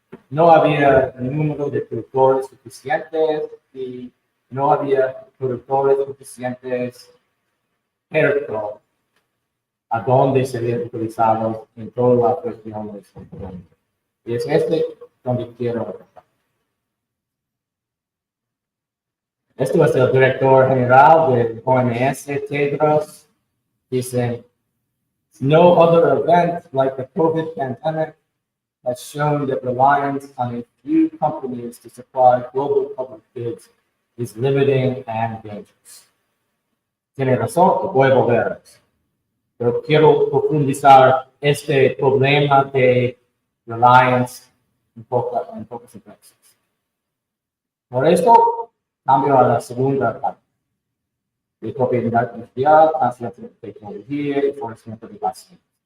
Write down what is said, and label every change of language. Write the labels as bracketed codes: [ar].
[es] No había el número de productores suficientes y no había productores suficientes cerca a donde serían utilizados en todas las regiones del mundo. Y es donde quiero empezar. Esto es el director general del OMS, Tedros. Dice, [en] no other event like the COVID pandemic has shown that reliance on a few companies to supply global public goods is limiting and dangerous. [es] Tiene razón, voy a volver a eso. Pero quiero profundizar este problema de reliance en pocas empresas. Por esto, cambio a la segunda parte. De propiedad industrial, transferencia de tecnología y fornecimiento de vacunas.